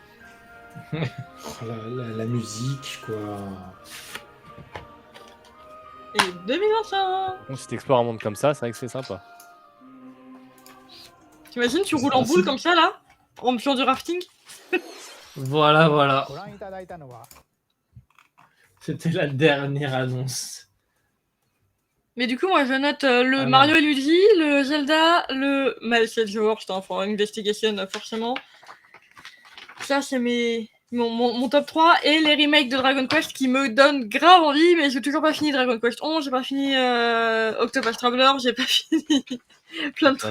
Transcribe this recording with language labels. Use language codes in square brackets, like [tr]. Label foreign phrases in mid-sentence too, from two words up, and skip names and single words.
[fr] Oh, la musique, quoi. Et 2025. Bon, si t'explores un monde comme ça, c'est vrai que c'est sympa. T'imagines, tu roules en boule comme ça, là, en faisant du rafting. Voilà, voilà. [ja] ご覧いただいたのは [fr] C'était la dernière annonce. Mais du coup, moi, je note le Ah, Mario et Luigi, le Zelda, le Miles George, enfin, Investigation, forcément. Ça, c'est mon top 3. Et les remakes de Dragon Quest qui me donnent grave envie, mais j'ai toujours pas fini Dragon Quest 11, j'ai pas fini Octopus Traveler, j'ai pas fini plein de